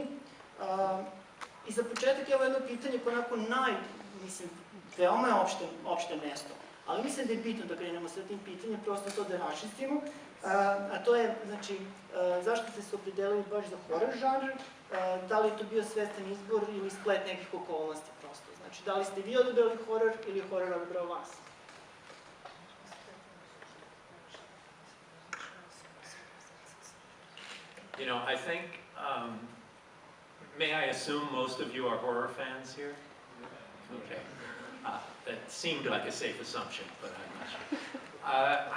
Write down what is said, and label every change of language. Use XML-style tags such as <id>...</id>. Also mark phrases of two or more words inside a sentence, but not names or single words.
<sr>I za početak evo jedno pitanje koje onako veoma je opšte mesto, ali mislim da je bitno da krenemo sa tim pitanjem, prosto to da raščistimo, a to je, znači, zašto ste se opredelili baš za horor žanr, da li je to bio svestan izbor ili splet nekih okolnosti prosto, znači, da li ste vi odabrali horor ili je horor odabrao vas?</sr> <en>You know, I think, may I assume most of you are horror fans here? Okay. That seemed like a safe assumption, but I'm not sure.</en>